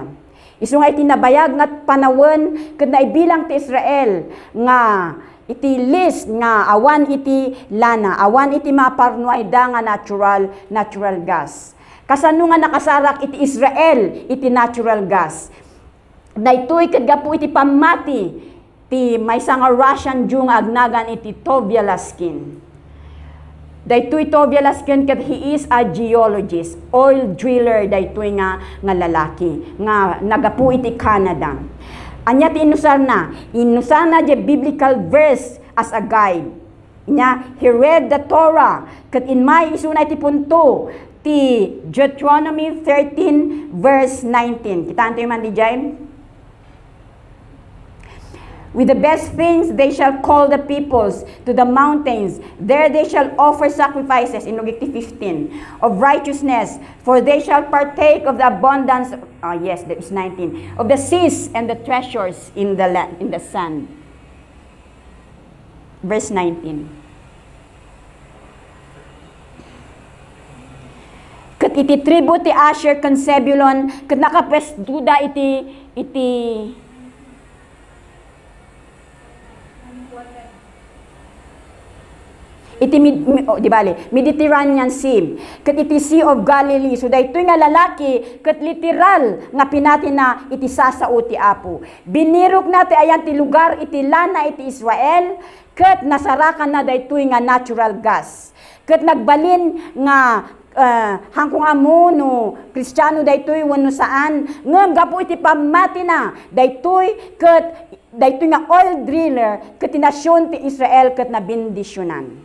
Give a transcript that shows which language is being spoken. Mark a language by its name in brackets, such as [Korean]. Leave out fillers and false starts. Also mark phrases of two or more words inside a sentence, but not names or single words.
[Iloko] Isu nga iti nabayag nga panawon ket naibilang ti Israel nga iti list nga awan iti lana, awan iti maparnuay da nga [English] natural gas. [Iloko] Kasano nga nakasarak iti Israel iti [English] natural gas. [Iloko] Daytoy ket gapu iti pamati ti maysa nga [English] Russian Jew [Iloko] nga agnagan iti Tovia Laskin. Daytoy Tovia Laskin ket [English] he is a geologist, oil driller [Iloko] daytoy nga lalaki nga nagapu iti Canada. Anya ti inusarna [English] the biblical verse as a guide. [Iloko] Nya [English] he read the Torah [Iloko] ket in may isuna iti punto ti Deuteronomy 13 verse 19. Kita antoy man di jay. [English] With the best things they shall call the peoples to the mountains. There they shall offer sacrifices, in Luke 15, of righteousness. For they shall partake of the abundance, yes, that is 19, of the seas and the treasures in the land, in the sand. Verse 19. [Iloko] Ket iti tribu ti Asher kan Zebulon, ket nakapwestuda iti di bali Mediterranean Sea ket iti Sea of Galilee. So daytoy nga lalaki ket literal nga pinati na iti sasao ti Apo. Binirok na ti ayan ti lugar iti lana iti Israel ket nasarakan na daytoy nga [English] natural gas. [Iloko] Ket nagbalin nga hangkong amo no Kristiyano daytoy wenno saan ngem gapu iti pamati na daytoy ket daytoy nga [English] oil driller [Iloko] ket ti nasyon ti Israel ket nabindisyonan.